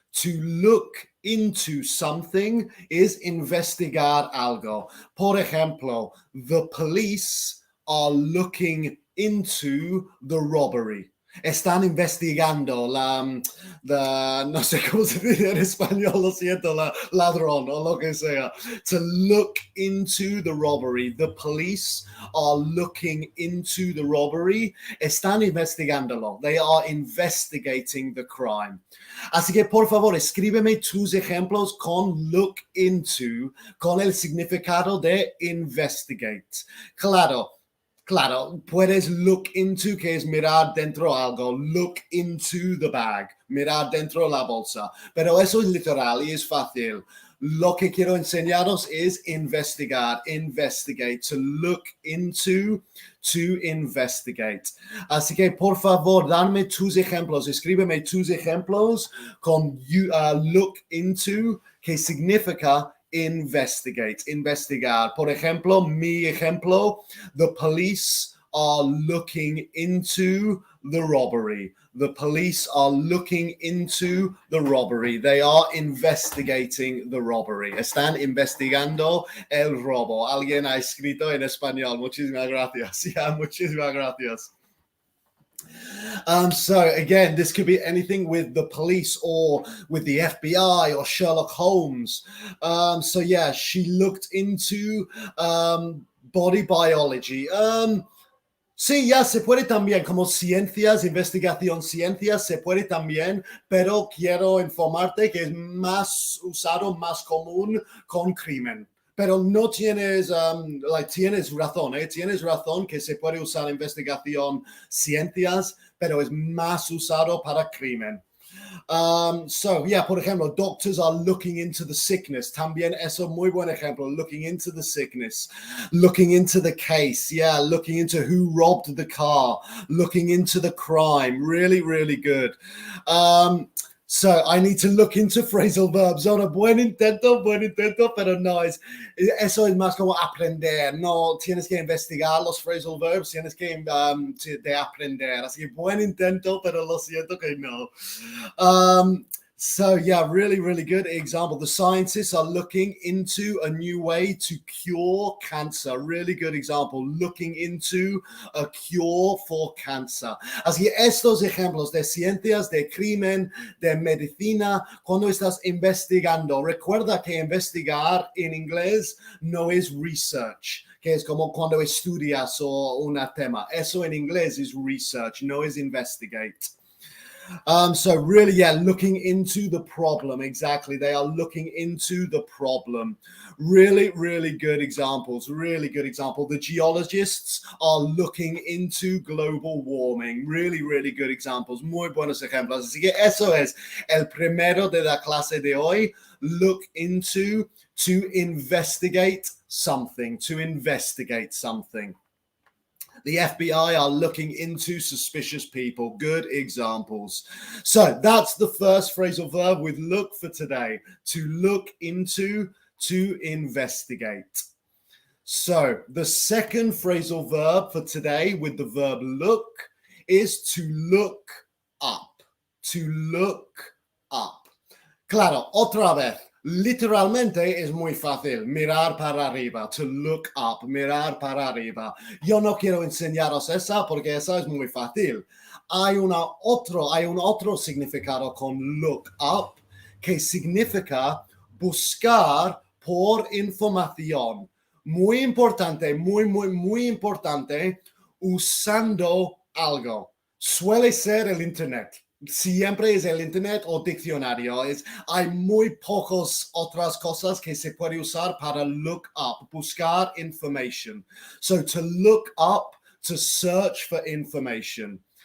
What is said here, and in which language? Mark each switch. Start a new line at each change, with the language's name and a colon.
English: To look into something is
Spanish: investigar algo. Por ejemplo,
English: the police are looking into the robbery.
Spanish: Están investigando no sé cómo se dice en español, lo siento, ladrón o lo que sea.
English: To look into the robbery. The police are looking into the robbery.
Spanish: Están investigándolo.
English: They are investigating the crime.
Spanish: Así que, por favor, escríbeme tus ejemplos con look into, con el significado de investigate. Claro, puedes look into, que es mirar dentro algo.
English: Look into the bag,
Spanish: mirar dentro la bolsa. Pero eso es literal y es fácil. Lo que quiero enseñaros es investigar, investigate, to look into, to investigate. Así que, por favor, dame tus ejemplos. Escríbeme tus ejemplos con look into, que significa investigate, investigar. Por ejemplo, mi ejemplo,
English: the police are looking into the robbery. The police are looking into the robbery. They are investigating the robbery.
Spanish: Están investigando el robo. Alguien ha escrito en español. Muchísimas gracias. Muchísimas gracias.
English: So again, this could be anything with the police or with the FBI or Sherlock Holmes. So yeah, she looked into body biology.
Spanish: Sí, ya se puede también, como ciencias, investigación, ciencias, se puede también, pero quiero informarte que es más usado, más común con crimen. Pero no tienes, tienes razón, tienes razón que se puede usar investigación, ciencias, pero es más usado para crimen.
English: So, yeah,
Spanish: por ejemplo,
English: doctors are looking into the sickness.
Spanish: También eso muy buen ejemplo.
English: Looking into the sickness, looking into the case. Yeah, looking into who robbed the car, looking into the crime. Really, really good. So I need to look into phrasal verbs.
Spanish: Ahora, buen intento, pero no, eso es más como aprender. No tienes que investigar los phrasal verbs, tienes que de aprender. Así que buen intento, pero lo siento que no.
English: So yeah, really, really good example. The scientists are looking into a new way to cure cancer. Really good example. Looking into a cure for cancer.
Spanish: Así que estos ejemplos de ciencias, de crimen, de medicina, cuando estás investigando, recuerda que investigar en inglés no es research, que es como cuando estudias o un tema. Eso en inglés es research, no es investigate.
English: So really, yeah, looking into the problem. Exactly. They are looking into the problem. Really, really good examples. Really good example. The geologists are looking into global warming. Really, really good examples.
Spanish: Muy buenos ejemplos. Así que eso es el primero de la clase de hoy.
English: Look into, to investigate something. To investigate something. The FBI are looking into suspicious people. Good examples. So that's the first phrasal verb with look for today. To look into, to investigate. So the second phrasal verb for today with the verb look is to look up. To look up.
Spanish: Claro, otra vez. Literalmente es muy fácil, mirar para arriba, to look up, mirar para arriba. Yo no quiero enseñaros esa porque esa es muy fácil. Hay un otro significado con look up que significa buscar por información. Muy importante, muy importante, usando algo. Suele ser el Internet. Siempre es el Internet o diccionario. Hay muy pocas otras cosas que se puede usar para look up, buscar information.
English: So to look up, to search for information.